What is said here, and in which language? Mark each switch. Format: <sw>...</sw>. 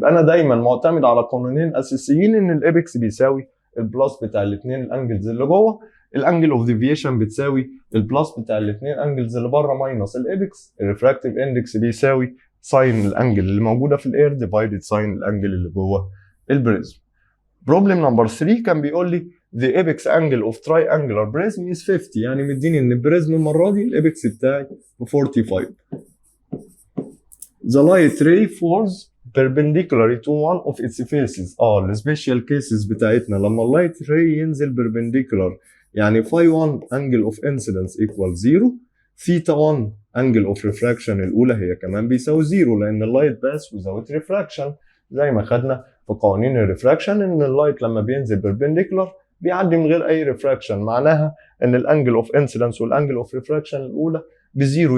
<ar>يبقى انا دايما معتمد على قانونين اساسيين، ان الابكس بيساوي البلس بتاع الاثنين الانجلز اللي جوه، الانجل اوف ديفيشن بتساوي البلس بتاع الاثنين انجلز اللي بره ماينس الابكس، الريفراكتيف اندكس بيساوي ساين الانجل اللي موجوده في الاير ديفايدد ساين الانجل اللي جوه البريزم. بروبلم نمبر 3 كان بيقول لي</ar> <en>the apex angle of triangular prism is 50،</en> <ar>يعني مديني ان البريزم المره دي الابكس بتاعي ب 45.</ar> <en>The light ray falls perpendicularly to one of its faces.</en> <ar>السبيشال كيسز بتاعتنا لما اللايت راي ينزل perpendicular، يعني</ar> <en>phi 1 angle of incidence equal 0، theta 1 angle of refraction</en> <ar>الاولى هي كمان بيساوي 0، لان اللايت باس</ar> <en>without refraction،</en> <ar>زي ما خدنا في قوانين الريفراكشن ان اللايت لما بينزل perpendicular بيعدي من غير اي ريفراكشن، معناها ان الانجل اوف انسيدنس والانجل اوف ريفراكشن الاولى بزيرو.</ar>